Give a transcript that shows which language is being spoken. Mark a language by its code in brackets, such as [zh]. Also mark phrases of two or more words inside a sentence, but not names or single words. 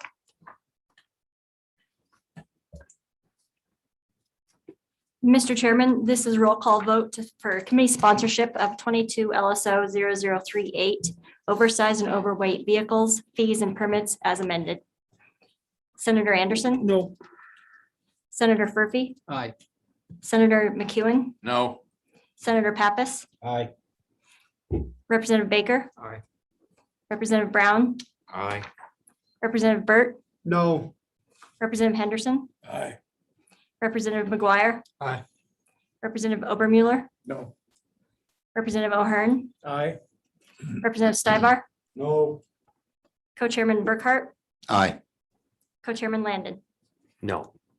[en] Mr. Chairman, this is roll call vote for committee sponsorship of 22 LSO 0038, oversized and overweight vehicles, fees and permits as amended. Senator Anderson? No. Senator Furphy? Aye. Senator McEwen? No. Senator Pappas? Aye. Representative Baker? Aye. Representative Brown? Aye. Representative Burt? No. Representative Henderson? Aye. Representative McGuire? Aye. Representative Obermueller? No. Representative O'Hearn? Aye. Representative Stivar? No. Co-Chairman Burkhart? Aye. Co-Chairman Landon? No.